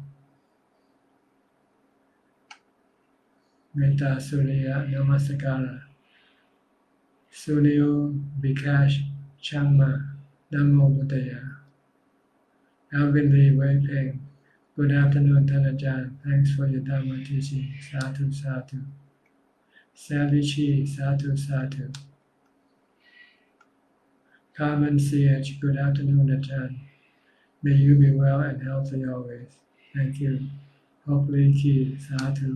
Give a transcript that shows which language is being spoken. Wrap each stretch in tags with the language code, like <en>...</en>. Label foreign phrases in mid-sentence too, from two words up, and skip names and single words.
<en>Metta Surya Namaskara.</en> <pi>Sunil Bikash Changma Namo Buddhaya.</pi> <en>Alvin Lee Wei Peng. Good afternoon, Ajahn. Thanks for your Dhamma teaching.</en> <pi>Sadhu, sadhu. Sally Chi, sadhu, sadhu.</pi> <en>Carmen C.H. Good afternoon, Ajahn. May you be well and healthy always. Thank you. Hopefully, Ki, sadhu.</en>